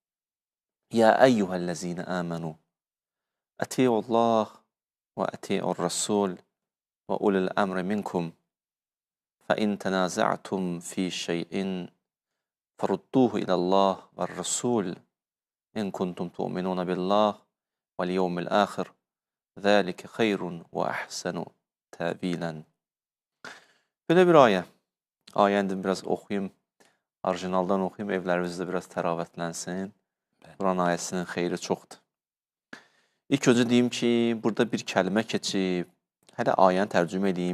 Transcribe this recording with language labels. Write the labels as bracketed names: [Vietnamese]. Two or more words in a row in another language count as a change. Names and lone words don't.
[Arabic] يا أيها الذين آمنوا أطيعوا الله وأطيعوا الرسول وأولي الأمر منكم. فإن تنازعتم في شيء فردوه إلى الله والرسول. إن كنتم تؤمنون بالله واليوم الآخر. ذلك خير وأحسن تأويلا. [Azerbaijani] Belə bir ayə. Ayəni biraz oxuyum, orijinaldan oxuyum, evlərimizdə biraz təravətlənsin. Quran ayəsinin xeyri çoxdur. İlk öncə deyim ki, burada bir kəlmə keçib, hələ ayəni tərcümə edeyim.